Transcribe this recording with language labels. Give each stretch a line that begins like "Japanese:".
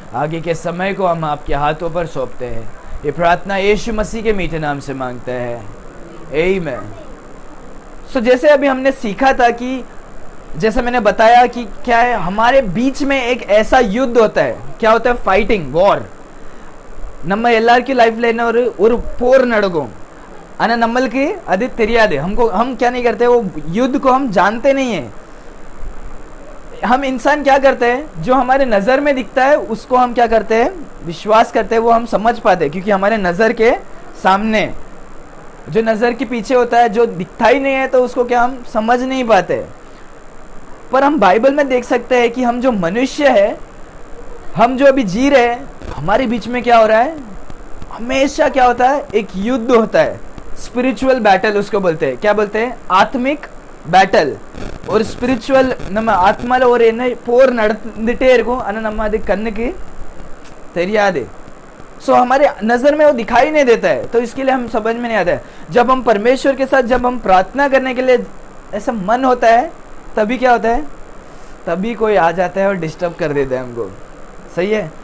Hindi: आगे के समय को हम आपके हाथों पर सौंपते हैं। ये प्रार्थना यीशु मसीह के मीठे नाम से मांगते हैं, आमीन। जैसे अभी हमने सीखा था कि जैसे मैंने बताया कि क्या है, हमारे बीच में एक ऐसा युद्ध होता है। क्या होता है? Fighting, war.
Tamil: நம்ம எல்லாருக்கும் லைஃப்ல என்ன ஒரு போர் நடக்கும், ஆனா நம்மளுக்கு அது தெரியாது।
Hindi: हम क्या नहीं करते, वो युद्ध को हम जानते नहीं है। हम इंसान क्या करते हैं, जो हमारे नज़र में दिखता है उसको हम क्या करते हैं, विश्वास करते हैं, वो हम समझ पाते हैं, क्योंकि हमारे नज़र के सामने जो नज़र के पीछे होता है, जो दिखता ही नहीं है, तो उसको क्या हम समझ नहीं पाते। पर हम बाइबल में देख सकते हैं कि हम जो मनुष्य है, हम जो अभी जी रहे हैं, हमारे बीच में क्या हो रहा है, हमेशा क्या होता है, एक युद्ध होता है। स्पिरिचुअल बैटल उसको बोलते हैं। क्या बोलते हैं? आत्मिक பேட்டல்।
Tamil: ஒரு ஸ்பிரிச்சுவல் நம்ம ஆத்மால ஒரு என்ன போர் நடந்துட்டே இருக்கும், ஆனா நம்ம அது கண்ணுக்கு தெரியாது।
Hindi: हमारे नज़र में वो दिखाई नहीं देता है, तो इसके लिए हम समझ में नहीं आता है। जब हम परमेश्वर के साथ जब हम प्रार्थना करने के लिए ऐसा मन होता है, तभी क्या होता है, तभी कोई आ जाता है और डिस्टर्ब कर देता है हमको। सही है।